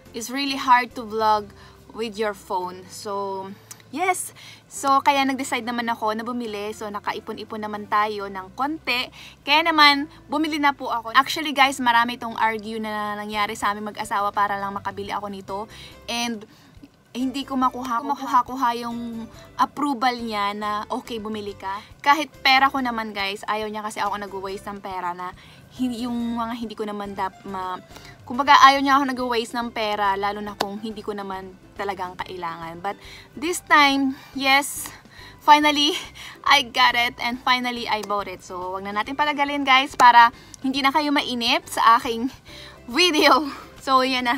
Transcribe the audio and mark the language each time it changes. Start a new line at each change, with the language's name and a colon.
English: It's really hard to vlog with your phone.
Filipino: So yes, so kaya nag-decide naman ako na bumili. So nakaipon-ipon naman tayo ng konti. Kaya naman bumili na po ako. Actually guys, marami itong argue na nangyari sa aming mag-asawa para lang makabili ako nito. And hindi ko makuha yung approval niya na okay bumili ka. Kahit pera ko naman guys, ayaw niya kasi ako nag-waste ng pera na yung mga hindi ko naman kumbaga ayaw niya ako nag-waste ng pera lalo na kung hindi ko naman talagang kailangan.
English: But this time, yes, finally I got it and finally I bought it.
Filipino: So wag na natin palagalin guys para hindi na kayo mainip sa aking video. So yan na.